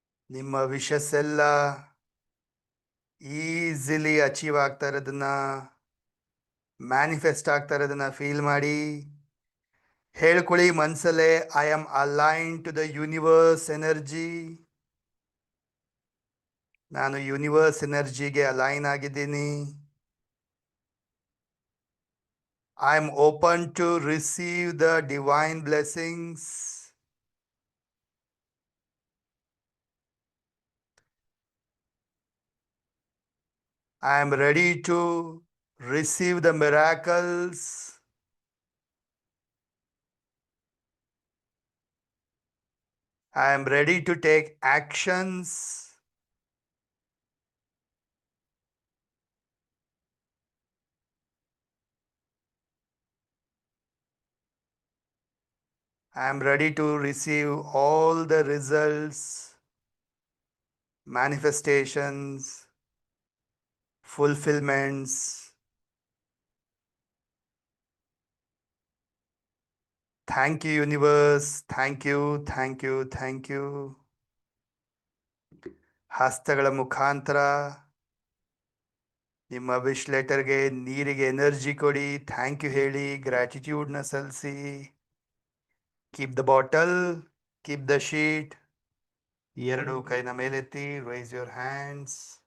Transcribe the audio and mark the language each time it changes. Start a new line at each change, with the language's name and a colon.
Kannada: ನಿಮ್ಮ ವಿಶಸ್ ಎಲ್ಲ easily achieve ಆಗ್ತಾ ಇರೋದನ್ನ, ಮ್ಯಾನಿಫೆಸ್ಟ್ ಆಗ್ತಾ ಇರೋದನ್ನ ಫೀಲ್ ಮಾಡಿ. ಹೇಳ್ಕೊಳ್ಳಿ ಮನಸ್ಸಲ್ಲೇ,
English: I am align to the universe energy.
Kannada: ನಾನು ಯೂನಿವರ್ಸ್ ಎನರ್ಜಿಗೆ ಅಲೈನ್ ಆಗಿದ್ದೀನಿ.
English: I am open to receive the divine blessings. I am ready to receive the miracles. I am ready to take actions. I am ready to receive all the results, manifestations, fulfillments. Thank you, universe. Thank you, thank you, thank you.
Kannada: ಹಸ್ತಗಳ ಮುಖಾಂತರ ನಿಮ್ಮ wish ಲೆಟರ್ಗೆ, ನೀರಿಗೆ energy ಕೊಡಿ. Thank you ಹೇಳಿ, ಗ್ರ್ಯಾಟಿಟ್ಯೂಡ್ನ ಸಲ್ಲಿಸಿ.
English: Keep the bottle, keep the sheet.
Kannada: ಎರಡು ಕೈನ ಮೇಲೆತ್ತಿ,
English: Raise your hands.